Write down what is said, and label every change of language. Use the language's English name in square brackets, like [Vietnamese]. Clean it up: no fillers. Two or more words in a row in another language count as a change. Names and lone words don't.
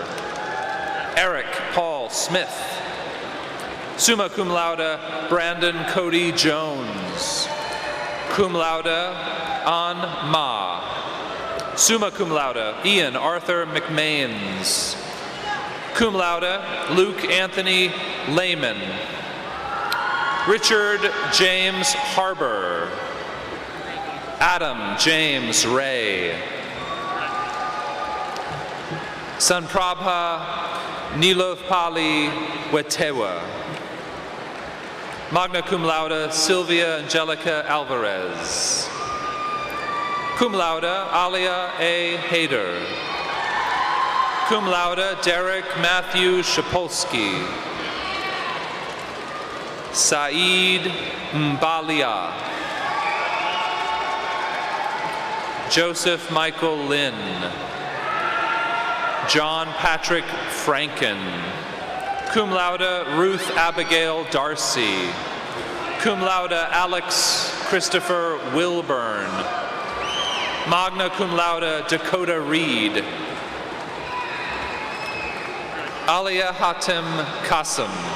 [English] Eric Paul Smith. [Latin] Summa cum laude, [English] Brandon Cody Jones. [Latin] Cum laude, [English] An Ma. [Latin] Summa cum laude, [English] Ian Arthur McMains. [Latin] Cum laude, [English] Luke Anthony Lehman. Richard James Harbor. Adam James Ray. Sanprabha Nilovpali Wetewa. [Latin] Magna cum laude [English] Sylvia Angelica Alvarez. [Latin] Cum laude [English] Alia A. Hayder. [Latin] Cum laude [English] Derek Matthew Shapolsky. Saeed Mbalia. Joseph Michael Lynn. John Patrick Franken. [Latin] Cum laude [English] Ruth Abigail Darcy. [Latin] Cum laude [English] Alex Christopher Wilburn. [Latin] Magna cum laude [English] Dakota Reed. Alia Hatem Qasim.